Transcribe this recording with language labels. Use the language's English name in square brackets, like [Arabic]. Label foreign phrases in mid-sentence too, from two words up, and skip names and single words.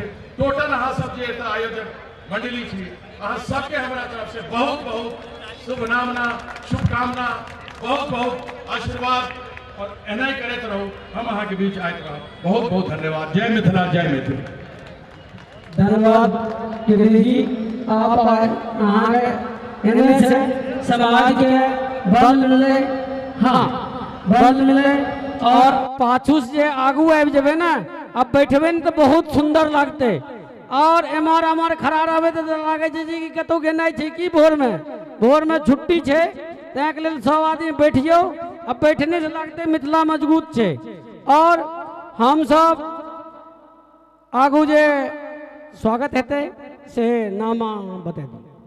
[Maithili] टोटल अहाँ सब जे एतऽ आयोजक मंडली छी, अहाँ सबके हमरा तरफ से बहुत बहुत शुभकामना, शुभकामना, बहुत बहुत आशीर्वाद, और एनाही करते रहो, हम अहाँ के बीच आते रहो। बहुत बहुत धन्यवाद। जय मिथिला, जय मिथिला। धन्यवाद कीर्ति जी, आप अहाँ के से समाज के बल मिले, हाँ बल मिले, और पाछू से आगू आबि जेबे ना, अब बैठबे न तो बहुत सुंदर लगते, और एमहर अमहर खड़ा रहबे तो लागे छे कि कतौ गेनाइ छै कि भोर में छुट्टी छे, तैं के लेल सब आदमी बैठियो। अब बैठने से लगते मिथिला मजबूत छे, और हम सब आगू जे स्वागत हेते से नामा बता दी।